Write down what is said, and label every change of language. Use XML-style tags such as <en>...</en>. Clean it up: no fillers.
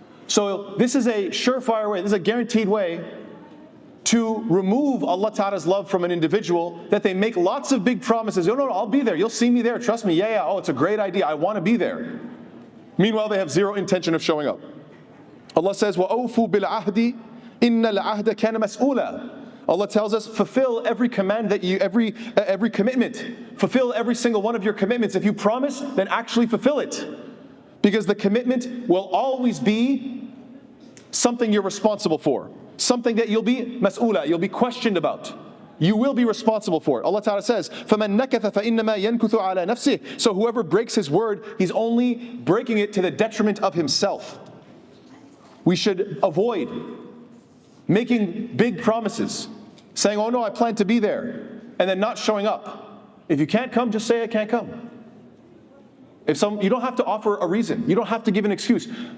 <en>So this is a surefire way, this is a guaranteed way to remove Allah Ta'ala's love from an individual, that they make lots of big promises. No, I'll be there. You'll see me there. Trust me. Yeah. Oh, it's a great idea. I want to be there. Meanwhile, they have zero intention of showing up. Allah says,</en> <ar>وَأَوْفُوا بِالْعَهْدِ إِنَّ الْعَهْدَ كَانَ مَسْئُولًا.</ar> <en>Allah tells us, fulfill every command that every commitment. Fulfill every single one of your commitments. If you promise, then actually fulfill it. Because the commitment will always be something you're responsible for. Something that you'll be mas'ula, you'll be questioned about. You will be responsible for it. Allah Ta'ala says,</en> <ar>فَمَنْ نَكَثَ فَإِنَّمَا يَنْكُثُ عَلَى نَفْسِهِ.</ar> <en>So whoever breaks his word, he's only breaking it to the detriment of himself. We should avoid making big promises, saying, oh no, I plan to be there, and then not showing up. If you can't come, just say I can't come. You don't have to offer a reason. You don't have to give an excuse.</en>